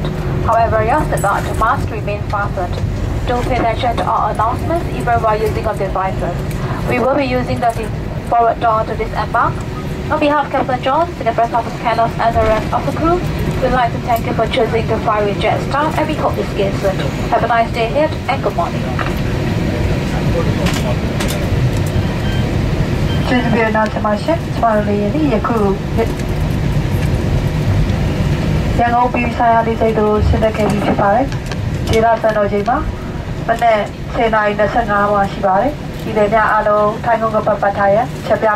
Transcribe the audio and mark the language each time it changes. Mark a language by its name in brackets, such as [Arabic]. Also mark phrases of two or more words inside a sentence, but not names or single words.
[English] However, your seatbelt must remain fastened. Do pay attention to our announcements even while using our devices. We will be using the forward door to disembark. On behalf of Captain John, Senior Press Officer Carlos, and the rest of the crew, we'd like to thank you for choosing to fly with Jetstar, and we hope this gets soon. Have a nice day ahead, and good morning. [Burmese] ကျေးဇူးပြုနောက်ဆက်ပါရှင်။ကျမတို့လေးယခုရန်ကုန်ပြည်ဆိုင်ရာလေးစိတ်တို့ဆင်းသက်ခဲ့ပြီးဖြစ်ပါတယ်။ဒေသစံတော်ချိန်မှာမနေ့10:25မှာရှိပါတယ်။ဒီနေ့ညအားလုံးထိုင်းကုန်ကပတ်ထားရချက်ပြမိ